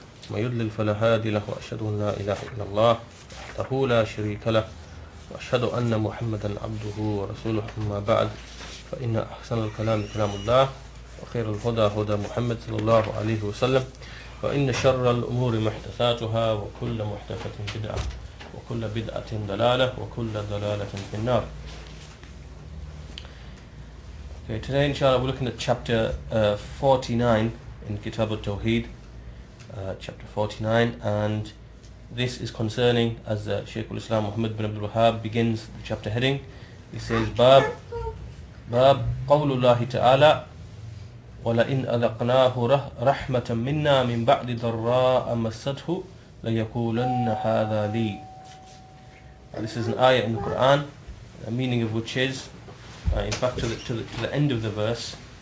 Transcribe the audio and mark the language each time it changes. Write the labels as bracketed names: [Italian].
[Arabic] ومن يضلل فلا هادي له وأشهد أن لا إله إلا الله وحده لا شريك له وأشهد أن محمدا عبده ورسوله أما بعد فإن أحسن الكلام كلام الله وخير الهدى هدى محمد صلى الله عليه وسلم وإن شر الأمور محدثاتها وكل محدثة بدعة وكل بدعة ضلالة وكل ضلالة في النار. [English] Okay, today inshallah we're looking at chapter 49 in Kitab al-Tawheed, chapter 49, and this is concerning, as Shaykh al-Islam Muhammad bin Abdul Wahhab begins the chapter heading. He says, [Arabic] Bab qawlullahi ta'ala وَلَئِنْ أَذَقْنَاهُ رَحْمَةً مِنَّا مِنْ بَعْدِ ضَرَّاءَ مَسَّتْهُ لَيَقُولَنَّ هَذَا لِي. [English] This is an ayah in the Quran, the meaning of which is, in fact, to the end of the verse.